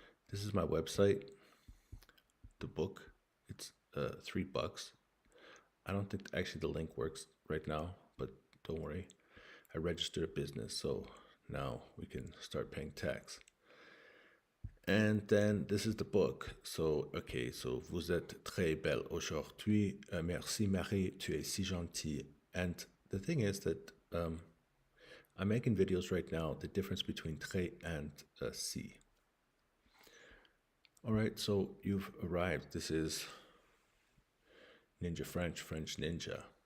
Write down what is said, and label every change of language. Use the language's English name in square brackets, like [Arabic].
[English] This is my website, the book. It's $3. I don't think actually the link works right now, but don't worry. I registered a business, so now we can start paying tax. And then this is the book. So, okay, so [French] vous êtes très belle aujourd'hui. Merci Marie, tu es si gentille. [English] And the thing is that I'm making videos right now, the difference between très and si. All right, so you've arrived. This is Ninja French, French Ninja.